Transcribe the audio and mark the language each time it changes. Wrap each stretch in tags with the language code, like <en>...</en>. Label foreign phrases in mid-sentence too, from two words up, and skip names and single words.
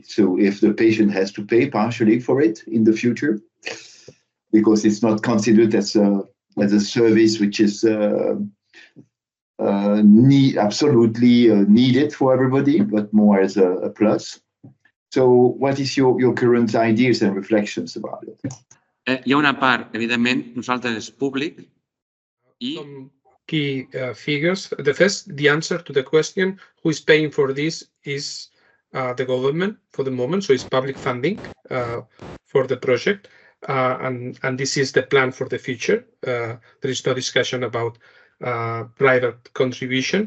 <en>So if the patient has to pay partially for it in the future, because it's not considered as a service which is absolutely needed for everybody, but more as a plus. So what is your current ideas and reflections about it?</en> <ca>Hi ha una part, evidentment, nosaltres és públic i...</ca> <en>Some key figures. The answer to the question, who is paying for this, is the government for the moment. So it's public funding for the project. And this is the plan for the future. There is no discussion about private contribution.</en>